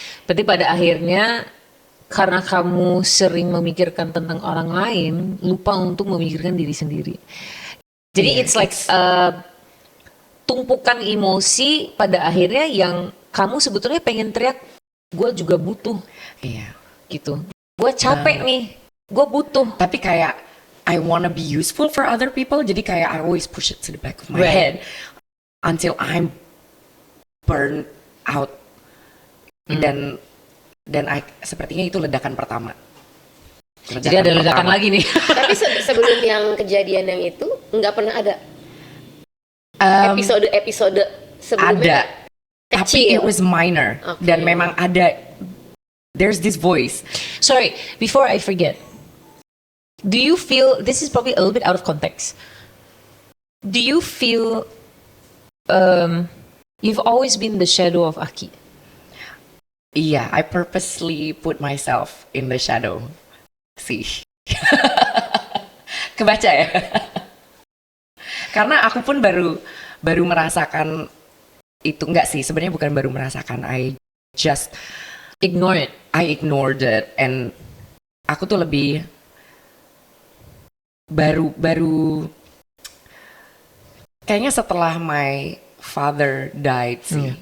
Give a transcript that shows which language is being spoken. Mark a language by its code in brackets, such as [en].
[id] Berarti pada akhirnya karena kamu sering memikirkan tentang orang lain, lupa untuk memikirkan diri sendiri. Jadi [en] it's like [id] tumpukan emosi pada akhirnya yang kamu sebetulnya pengen teriak, gue juga butuh Iya. gitu. Gue capek nih, gue butuh. Tapi kayak [en] I wanna be useful for other people. [id] Jadi kayak [en] I always push it to the back of my Right. head until I'm burned out. [id] Dan sepertinya itu ledakan pertama. Jadi ada ledakan pertama. lagi nih. Tapi sebelum yang kejadian yang itu nggak pernah ada episode sebelumnya. Ada. Tapi Kecil. [en] it was minor. Okay. [id] Dan memang ada. [en] There's this voice. Sorry, before I forget. Do you feel, this is probably a little bit out of context. Do you feel you've always been the shadow of Aki? Iya, I purposely put myself in the shadow. See. [id] Kebaca ya? Karena aku pun baru merasakan itu. Enggak sih, sebenarnya bukan baru merasakan. [en] I ignored it. [id] And aku tuh lebih baru kayaknya setelah [en] my father died [id] sih.